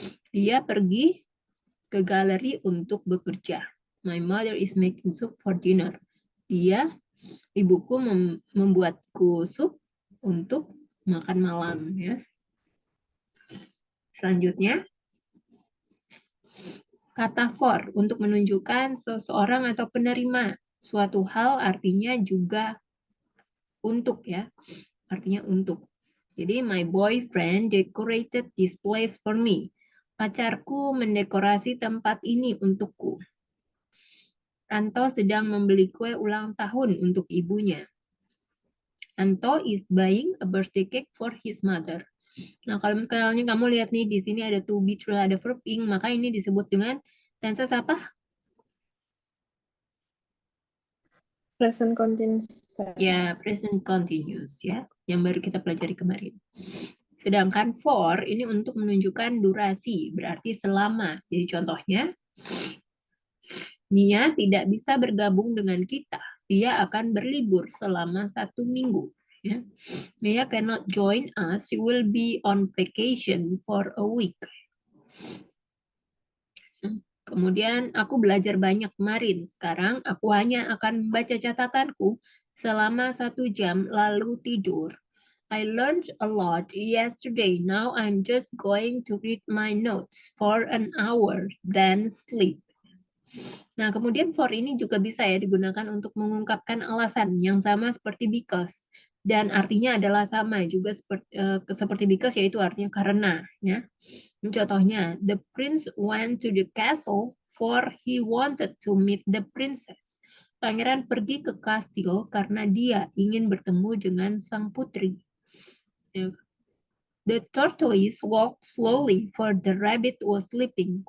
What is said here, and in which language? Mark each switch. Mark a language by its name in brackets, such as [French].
[Indonesian] Dia pergi ke galeri untuk bekerja. [English] My mother is making soup for dinner. [Indonesian] Ibuku membuatku sup untuk makan malam ya. Selanjutnya kata for untuk menunjukkan seseorang atau penerima suatu hal artinya juga untuk ya. Artinya untuk. Jadi [English] my boyfriend decorated this place for me. [Indonesian] Pacarku mendekorasi tempat ini untukku. Anto sedang membeli kue ulang tahun untuk ibunya. [English] Anto is buying a birthday cake for his mother. [Indonesian] Nah, kalau misalnya kamu lihat nih di sini ada to be terus ada verb ing, maka ini disebut dengan tenses apa? [English] Present continuous tense. [Indonesian] Ya, present continuous ya, yang baru kita pelajari kemarin. Sedangkan for ini untuk menunjukkan durasi, berarti selama. Jadi contohnya, Mia tidak bisa bergabung dengan kita. Dia akan berlibur selama 1 minggu. Ya. [English] Mia cannot join us. She will be on vacation for a week. [Indonesian] Kemudian aku belajar banyak kemarin. Sekarang aku hanya akan membaca catatanku selama 1 jam lalu tidur. [English] I learned a lot yesterday. Now I'm just going to read my notes for an hour, then sleep. [Indonesian] Nah, kemudian for ini juga bisa ya digunakan untuk mengungkapkan alasan yang sama seperti because. Dan artinya adalah sama juga seperti because, yaitu artinya karena. Ya. Contohnya, [English] the prince went to the castle for he wanted to meet the princess. [Indonesian] Pangeran pergi ke kastil karena dia ingin bertemu dengan sang putri. Ya. [English] The tortoise walked slowly for the rabbit was sleeping.